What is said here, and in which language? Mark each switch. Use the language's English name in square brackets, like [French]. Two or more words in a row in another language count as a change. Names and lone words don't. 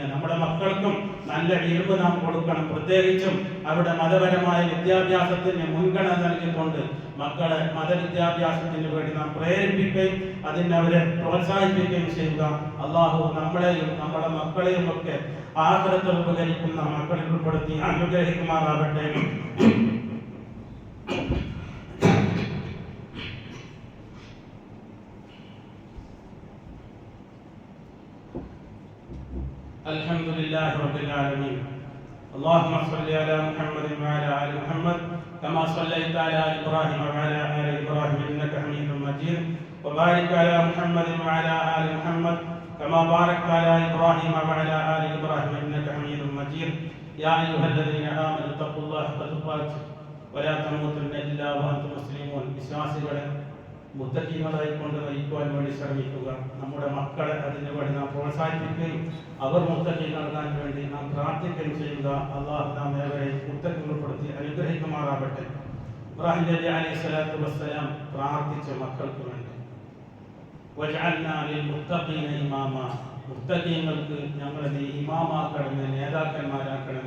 [Malayalam] നമ്മുടെ മക്കൾക്കും നല്ല ഇൽമ നാം കൊടുക്കണം. പ്രത്യേകിച്ചും അവിടെ മതപരമായ വിദ്യാഭ്യാസത്തിന് മുൻഗണന നൽകിക്കൊണ്ട് മക്കളെ മതവിദ്യാഭ്യാസത്തിന് വേണ്ടി നാം പ്രേരിപ്പിക്കുകയും അതിന് അവരെ പ്രോത്സാഹിപ്പിക്കുകയും ചെയ്യുക. അള്ളാഹു നമ്മളെയും നമ്മുടെ മക്കളെയും ഒക്കെ ആഖിറത്തിൽ ഉപകരിക്കുന്ന മക്കളിൽ ഉൾപ്പെടുത്തി അനുഗ്രഹിക്കുമാറാവട്ടെ. [Arabic] الحمد لله رب العالمين. اللهم صل على محمد وعلى آل محمد كما صليت على إبراهيم وعلى آل إبراهيم إنك حميد مجيد. وبارك على محمد وعلى آل محمد كما باركت على إبراهيم وعلى آل إبراهيم إنك حميد مجيد. يا أيها الذين آمنوا اتقوا الله حق تقاته ولا تموتن إلا وأنتم مسلمون. [Malayalam] വിശ്വാസികളെ മുത്തഖീങ്ങളായി കൊണ്ട് നയിക്കുവാൻ വേണ്ടി ശ്രമിക്കുക. നമ്മുടെ മക്കളെ അതിനു വേണ്ടി നാം പ്രോത്സാഹിപ്പിക്കുകയും അവർ മുത്തഖീങ്ങളാകാൻ വേണ്ടി നാം പ്രാർത്ഥിക്കുകയും ചെയ്യുക. അള്ളാഹു നാം ഏവരെ മുത്തഖീങ്ങൾപ്പെടുത്തി അനുഗ്രഹിക്കുമാറാവട്ടെ. ഇബ്രാഹിം നബി [Arabic] عليه الصلاة والسلام [Malayalam] പ്രാർത്ഥിച്ച മക്കൾക്ക് വേണ്ടി, [Arabic] واجعلنا للمتقين إماما, [Malayalam] മുത്തഖീങ്ങൾക്ക് ഞങ്ങളെ നീ ഇമാമാക്കണമേ, നേതാക്കന്മാരാക്കണമേ.